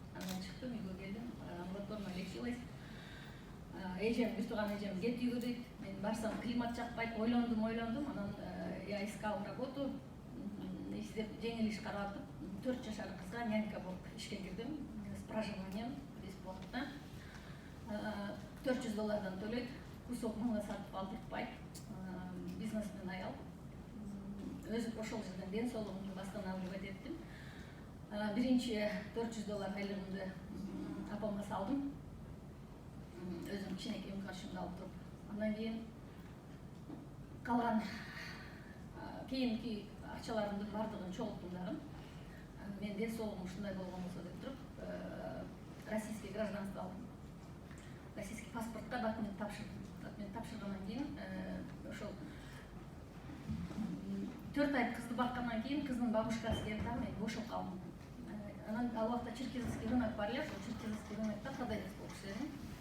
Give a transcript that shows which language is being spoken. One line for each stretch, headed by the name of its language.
Kyrgyz: Анан чыктым, үйгө келдим.
Russian: Амбулаторно лечилась.
Kyrgyz: Эжем, бир тууган эжем кет үйгө дейт. Мен барсам климат жакпайт. Ойлондум. Анан
Russian: я искал работу.
Kyrgyz: Издеп жеңил иш каратып, 4 жашар кызга нянька болуп ишке кирдим.
Russian: С проживанием бесплатно.
Kyrgyz: $400 төлөйт. Кусок мыңга сатып алдыртпайт. Бизнесмен аял. Өзү ошол жерден ден соолугумду восстанавливать эттим. Биринчи $400 айлыгымды апамга салдым. Өзүм кичинекей каршымда алып туруп. Андан кийин калган кийинки акчаларымдын бардыгын чогулттум дагы. Мен ден соолугум ушундай болгон болсо деп туруп, российский гражданство алдым. Российский паспортка документ тапшырдым. Документ тапшыргандан кийин ошол 4 ай кызды баккандан кийин кыздын бабушкасы келип дагы мен бошоп калдым. Анан ал убакта Черкизовский рынок бар эле, ошол Черкизовский рынокто продавец болуп иштедим.